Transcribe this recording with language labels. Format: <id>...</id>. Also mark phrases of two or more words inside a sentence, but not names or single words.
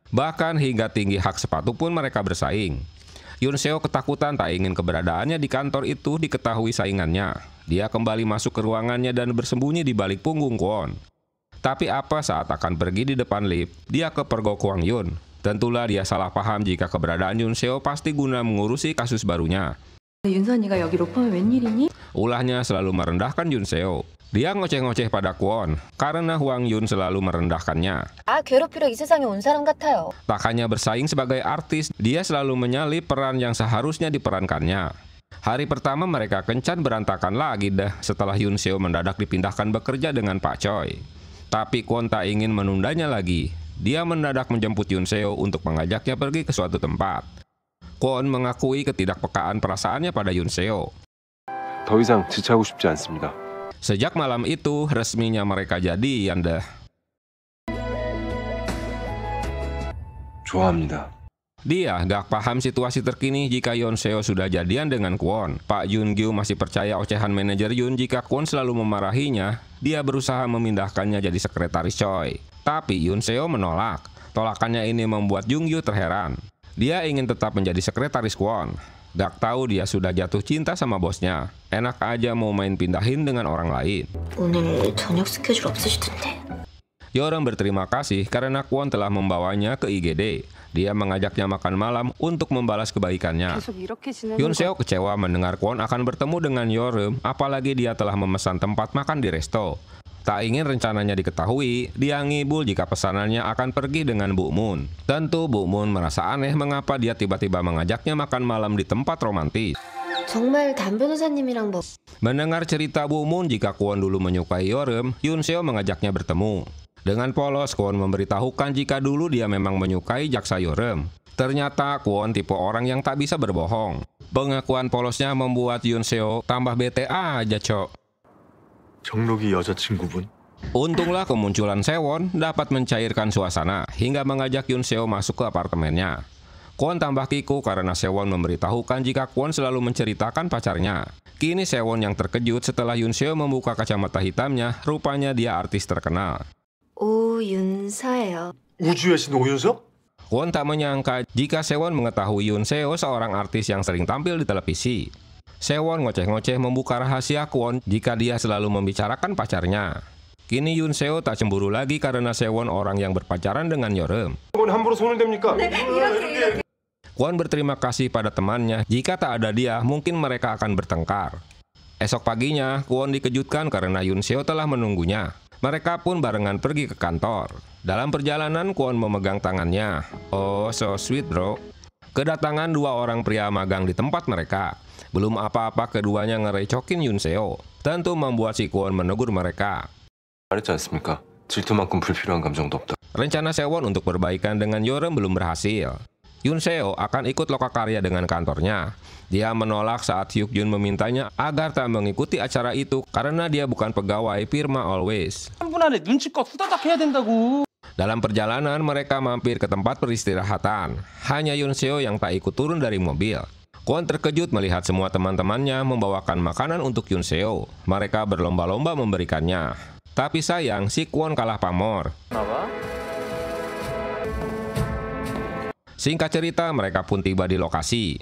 <id>Bahkan hingga tinggi hak sepatu pun mereka bersaing. Yoon Seo ketakutan tak ingin keberadaannya di kantor itu diketahui saingannya. Dia kembali masuk ke ruangannya dan bersembunyi di balik punggung Kwon. Tapi apa saat akan pergi di depan lift, dia kepergok Kwang Yun. Tentulah dia salah paham jika keberadaan Yoon Seo pasti guna mengurusi kasus barunya.</id> <ko>윤선이가 여기 로펌에 웬일이니?</ko> <id>Ulahnya selalu merendahkan Yoon Seo. Dia ngoceh-ngoceh pada Kwon karena Hwang Yun selalu merendahkannya.</id> <ko>괴롭히러 이 세상에 온 사람 같아요.</ko> <id>Tak hanya bersaing sebagai artis, dia selalu menyalip peran yang seharusnya diperankannya. Hari pertama mereka kencan berantakan lagi dah setelah Yoon Seo mendadak dipindahkan bekerja dengan Pak Choi. Tapi Kwon tak ingin menundanya lagi. Dia mendadak menjemput Yoon Seo untuk mengajaknya pergi ke suatu tempat. Kwon mengakui ketidakpekaan perasaannya pada Yoon Seo.</id> <ko>더 이상 지체하고 싶지 않습니다.</ko> <id>Sejak malam itu, resminya mereka jadian dah.</id> <ko>좋아합니다.</ko> <id>Dia gak paham situasi terkini jika Yoon Seo sudah jadian dengan Kwon. Pak Jun Gyu masih percaya ocehan manajer Yoon jika Kwon selalu memarahinya. Dia berusaha memindahkannya jadi sekretaris Choi. Tapi Yoon Seo menolak. Tolakannya ini membuat Jung Gyu terheran. Dia ingin tetap menjadi sekretaris Kwon. Gak tahu dia sudah jatuh cinta sama bosnya. Enak aja mau main pindahin dengan orang lain.</id> <ko>오늘 저녁 스케줄 없으시던데.</ko> <id>Yoram berterima kasih karena Kwon telah membawanya ke IGD. Dia mengajaknya makan malam untuk membalas kebaikannya.</id> <ko>계속 이렇게 지내는</ko> <id>Yoon Seo kecewa mendengar Kwon akan bertemu dengan Yoram, apalagi dia telah memesan tempat makan di resto. Tak ingin rencananya diketahui, dia ngibul jika pesanannya akan pergi dengan Bu Moon. Tentu Bu Moon merasa aneh mengapa dia tiba-tiba mengajaknya makan malam di tempat romantis.</id> <ko>정말 단 변호사님이랑 뭐</ko> <id>Mendengar cerita Bu Moon jika Kwon dulu menyukai Yoram, Yoon Seo mengajaknya bertemu. Dengan polos, Kwon memberitahukan jika dulu dia memang menyukai jaksa Yoram. Ternyata Kwon tipe orang yang tak bisa berbohong. Pengakuan polosnya membuat Yoon Seo tambah bete aja, Cok.</id> <ko>정록이 여자친구분?</ko> <id>Untunglah kemunculan Sewon dapat mencairkan suasana hingga mengajak Yoon Seo masuk ke apartemennya. Kwon tambah kiku karena Sewon memberitahukan jika Kwon selalu menceritakan pacarnya. Kini Sewon yang terkejut setelah Yoon Seo membuka kacamata hitamnya, rupanya dia artis terkenal.</id> <ko>오윤서예요. 우주의 신 오윤석?</ko> <id>Kwon tak menyangka jika Sewon mengetahui Yoon Seo seorang artis yang sering tampil di televisi. Sewon ngoceh-ngoceh membuka rahasia Kwon jika dia selalu membicarakan pacarnya. Kini Yoon Seo tak cemburu lagi karena Sewon orang yang berpacaran dengan Yoram.</id> <ko>함부로 손을 댑니까?</ko> <id>Kwon berterima kasih pada temannya. Jika tak ada dia, mungkin mereka akan bertengkar. Esok paginya, Kwon dikejutkan karena Yoon Seo telah menunggunya. Mereka pun barengan pergi ke kantor. Dalam perjalanan, Kwon memegang tangannya.</id> <en>Oh, so sweet bro.</en> <id>Kedatangan dua orang pria magang di tempat mereka. Belum apa-apa keduanya ngerecokin Yoon Seo. Tentu membuat si Kwon menegur mereka.</id> <ko>말했지 않습니까? 질투만큼 불필요한 감정도 없다.</ko> <id>Rencana Sewon untuk berbaikan dengan Yoram belum berhasil. Yoon Seo akan ikut lokakarya dengan kantornya. Dia menolak saat Hyuk Jun memintanya agar tak mengikuti acara itu karena dia bukan pegawai firma Always.</id> <ko>3분 안에 눈치껏 후다닥 해야 된다고.</ko> <id>Dalam perjalanan mereka mampir ke tempat peristirahatan. Hanya Yoon Seo yang tak ikut turun dari mobil. Kwon terkejut melihat semua teman-temannya membawakan makanan untuk Yoon Seo. Mereka berlomba-lomba memberikannya. Tapi sayang, si Kwon kalah pamor. Singkat cerita, mereka pun tiba di lokasi.</id>